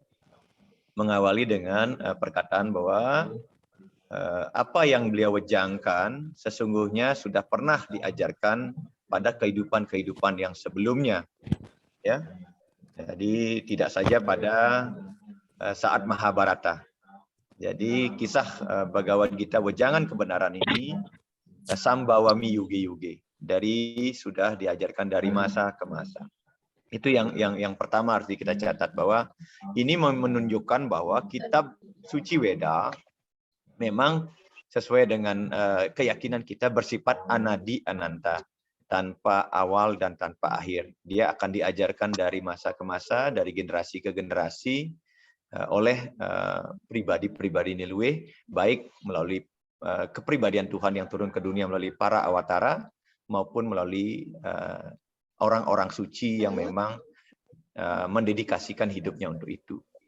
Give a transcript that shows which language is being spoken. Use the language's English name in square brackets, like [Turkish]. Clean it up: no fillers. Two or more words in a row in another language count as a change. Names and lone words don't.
[Indonesian] Mengawali dengan perkataan bahwa apa yang beliau wejangkan sesungguhnya sudah pernah diajarkan pada kehidupan-kehidupan yang sebelumnya. Ya. Jadi tidak saja pada saat Mahabharata. Jadi kisah Bhagavad Gita wejangan kebenaran ini [Sanskrit] संभवामि युगे युगे. [Indonesian] Dari sudah diajarkan dari masa ke masa. Itu yang pertama harus kita catat, bahwa ini menunjukkan bahwa kitab suci Weda memang sesuai dengan keyakinan kita bersifat [Sanskrit] अनादि अनन्त, [Indonesian] tanpa awal dan tanpa akhir. Dia akan diajarkan dari masa ke masa, dari generasi ke generasi oleh pribadi-pribadi niluwe, baik melalui kepribadian Tuhan yang turun ke dunia melalui para awatara maupun melalui orang-orang suci yang memang mendedikasikan hidupnya untuk itu.